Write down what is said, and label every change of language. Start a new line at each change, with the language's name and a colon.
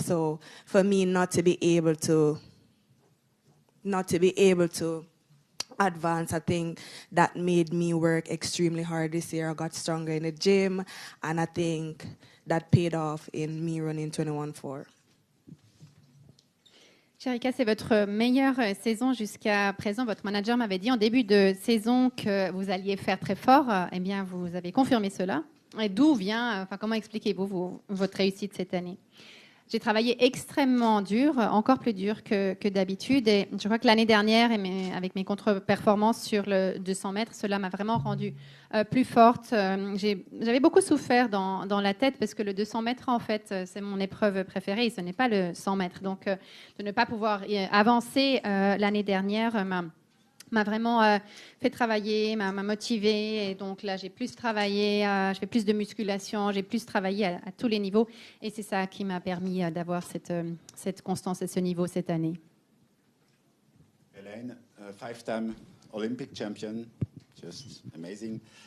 English: So for me not to be able to advance, I think that made me work extremely hard this year. I got stronger in the gym, and I think that paid off in me running 21.4.
French: Sherika, c'est votre meilleure saison jusqu'à présent. Votre manager m'avait dit en début de saison que vous alliez faire très fort. Eh bien, vous avez confirmé cela. Et d'où vient, comment expliquez-vous votre réussite cette année? J'ai travaillé extrêmement dur, encore plus dur que d'habitude. Et je crois que l'année dernière, avec mes contre-performances sur le 200 mètres, cela m'a vraiment rendue plus forte. J'avais beaucoup souffert dans la tête, parce que le 200 mètres, en fait, c'est mon épreuve préférée et ce n'est pas le 100 mètres. Donc, de ne pas pouvoir avancer l'année dernière m'a m'a vraiment fait travailler, m'a motivée. Et donc là, j'ai plus travaillé, je fais plus de musculation, j'ai plus travaillé à tous les niveaux. Et c'est ça qui m'a permis d'avoir cette constance et ce niveau cette année.
English: Elaine, 5-time Olympic champion, just amazing.